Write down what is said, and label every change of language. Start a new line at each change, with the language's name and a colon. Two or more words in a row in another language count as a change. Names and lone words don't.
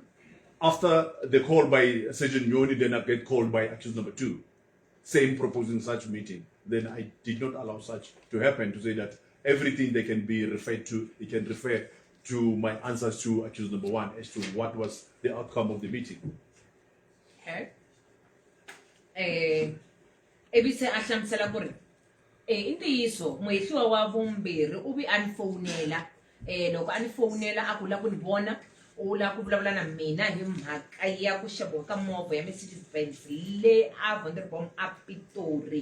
English: After the call by Sergeant Nyoni, then I get called by accused number 2, same proposing such meeting. Then I did not allow such to happen, to say that everything they can be referred to, they can refer to my answers to accused number 1 as to what was the outcome of the meeting. Okay.
Tsonga: Ebise ahlamsela kuri intiyiso moehliwa wa vumbirhi u vi anifonela loko anifonela a ku la ku ni vona u la ku vulavula na mina hi mhaka ya ku xaviwa ka movha ya Mercedes-Benz le a Vanderbom a Pitori.